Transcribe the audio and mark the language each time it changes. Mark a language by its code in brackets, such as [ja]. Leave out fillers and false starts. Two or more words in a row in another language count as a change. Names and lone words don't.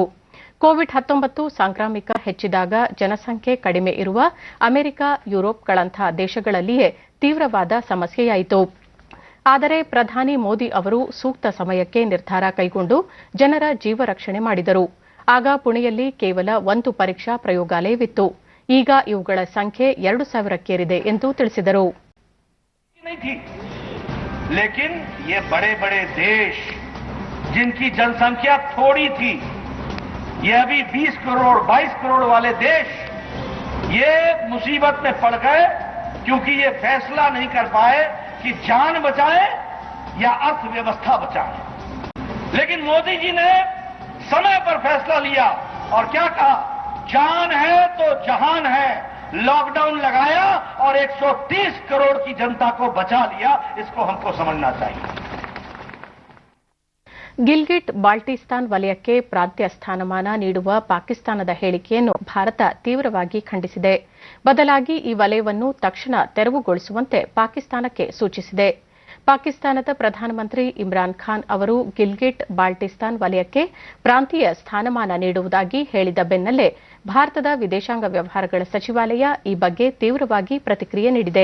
[kn] ಕೋವಿಡ್-19 ಸಾಂಕ್ರಾಮಿಕ ಹೆಚ್ಚಿದಾಗ ಜನಸಂಖ್ಯೆ ಕಡಿಮೆ ಇರುವ ಅಮೆರಿಕ, ಯುರೋಪ್ಗಳಂಥ ದೇಶಗಳಲ್ಲಿಯೇ ತೀವ್ರವಾದ ಸಮಸ್ಯೆಯಾಯಿತು. ಆದರೆ ಪ್ರಧಾನಿ ಮೋದಿ ಅವರು ಸೂಕ್ತ ಸಮಯಕ್ಕೆ ನಿರ್ಧಾರ ಕೈಗೊಂಡು ಜನರ ಜೀವ ರಕ್ಷಣೆ ಮಾಡಿದರು. ಆಗ ಪುಣೆಯಲ್ಲಿ ಕೇವಲ 1 ಪರೀಕ್ಷಾ ಪ್ರಯೋಗಾಲಯವಿತ್ತು. ಈಗ ಇವುಗಳ ಸಂಖ್ಯೆ 2,000ಕ್ಕೇರಿದೆ ಎಂದು ತಿಳಿಸಿದರು. [hi] लेकिन ये बड़े बड़े देश जिनकी जनसंख्या थोड़ी थी, ये अभी 20 करोड़ 22 करोड़ वाले देश ये मुसीबत में पड़ गए क्योंकि ये फैसला नहीं कर पाए कि जान बचाए या अर्थव्यवस्था बचाए. लेकिन मोदी जी ने समय पर फैसला लिया और क्या कहा, जान है तो जहान है. लॉकडाउन लगाया और 130 करोड़ की जनता को बचा लिया. इसको हमको समझना चाहिए. [kn] ಗಿಲ್ಗಿಟ್ ಬಾಲ್ಟಿಸ್ತಾನ್ ವಲಯಕ್ಕೆ ಪ್ರಾಂತ್ಯ ಸ್ಥಾನಮಾನ ನೀಡುವ ಪಾಕಿಸ್ತಾನದ ಹೇಳಿಕೆಯನ್ನು ಭಾರತ ತೀವ್ರವಾಗಿ ಖಂಡಿಸಿದೆ. ಬದಲಾಗಿ ಈ ವಲಯವನ್ನು ತಕ್ಷಣ ತೆರವುಗೊಳಿಸುವಂತೆ ಪಾಕಿಸ್ತಾನಕ್ಕೆ ಸೂಚಿಸಿದೆ. ಪಾಕಿಸ್ತಾನದ ಪ್ರಧಾನಮಂತ್ರಿ ಇಮ್ರಾನ್ ಖಾನ್ ಅವರು ಗಿಲ್ಗಿಟ್ ಬಾಲ್ಟಿಸ್ತಾನ್ ವಲಯಕ್ಕೆ ಪ್ರಾಂತೀಯ ಸ್ಥಾನಮಾನ ನೀಡುವುದಾಗಿ ಹೇಳಿದ ಬೆನ್ನಲ್ಲೇ ಭಾರತದ ವಿದೇಶಾಂಗ ವ್ಯವಹಾರಗಳ ಸಚಿವಾಲಯ ಈ ಬಗ್ಗೆ ತೀವ್ರವಾಗಿ ಪ್ರತಿಕ್ರಿಯೆ ನೀಡಿದೆ.